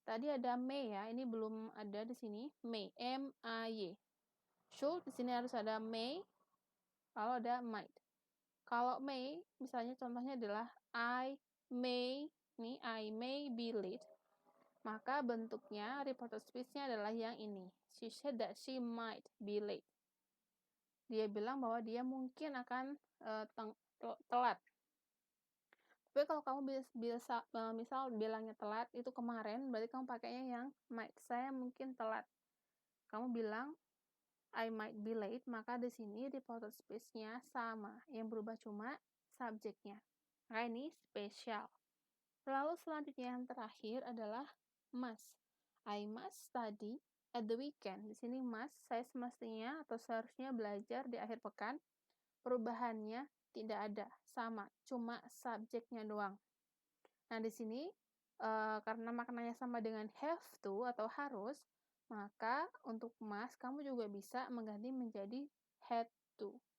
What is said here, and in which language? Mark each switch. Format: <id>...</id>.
<id>Tadi ada may ya, ini belum ada di sini. May, M-A-Y. Should, di sini harus ada may, lalu ada might. Kalau may, misalnya contohnya adalah I may be late. Maka bentuknya reported speech-nya adalah yang ini.</id> <en>She said that she might be late.</en> <id>Dia bilang bahwa dia mungkin akan telat. Tapi kalau kamu misal bilangnya telat itu kemarin, berarti kamu pakainya yang might. Saya mungkin telat. Kamu bilang I might be late, maka di sini reported speech-nya sama, yang berubah cuma subjeknya. Maka ini spesial. Lalu selanjutnya yang terakhir adalah must.</id> <en>I must study at the weekend.</en> <id>Di sini must, saya semestinya atau seharusnya belajar di akhir pekan. Perubahannya tidak ada, sama, cuma subjeknya doang. Nah, di sini karena maknanya sama dengan have to atau harus, maka untuk must kamu juga bisa mengganti menjadi had to.</id>